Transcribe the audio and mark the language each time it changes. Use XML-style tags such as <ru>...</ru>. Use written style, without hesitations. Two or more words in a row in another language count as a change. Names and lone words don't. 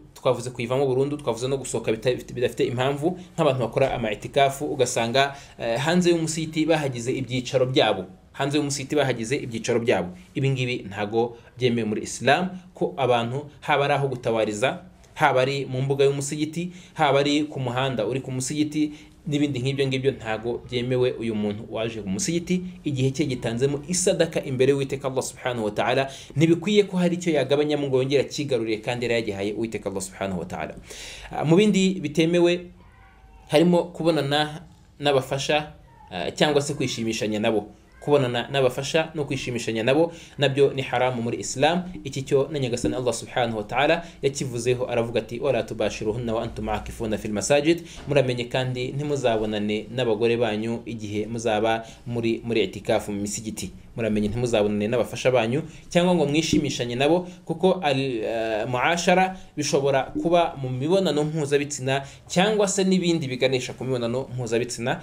<rw>Twavuze kuyivamo burundu, twavuze no gusohoka bidafite impamvu, nk'abantu bakora ama-i'tikafu ugasanga hanze y'umusigiti bahagize ibyicaro byabo, ibi ngibi ntago byemewe muri Islam, ko abantu haba ari aho gutabariza, haba ari mu mbuga y'umusigiti, haba ari ku muhanda uri ku musigiti n'ibindi nk'ibyo ngibyo, ntago byemewe uyu muntu waje ku musigiti igihe cye gitanzemo isadaka imbere y'Uwiteka Allah</rw> <ar>سبحانه وتعالى,</ar> <rw>ntibikwiye ko hari icyo yagabanyamo ngo yongera kigaruriye kandi yari yagihaye Uwiteka Allah</rw> <ar>سبحانه وتعالى.</ar> <rw>Mu bindi bitemewe harimo kubonana n'abafasha cyangwa se kwishimishanya nabo. Kubonana n'abafasha no kwishimishanya nabo nabyo ni haramu muri Islam. Iki cyo na Nyagasani</rw> <ar>الله سبحانه وتعالى</ar> <rw>yakivuzeho, aravuga ati</rw> <ar>ولا تباشروهن وأنتم عاكفون في المساجد,</ar> <rw>muramenye kandi ntimuzabonane n'abagore banyu igihe muzaba muri i'tikafu mu misigiti. Muramenye ntimuzabonane n'abafasha banyu cyangwa ngo mwishimishanye nabo, kuko muashara bishobora kuba mu mibonano mpuzabitsina cyangwa se n'ibindi biganisha ku mibonano mpuzabitsina.</rw>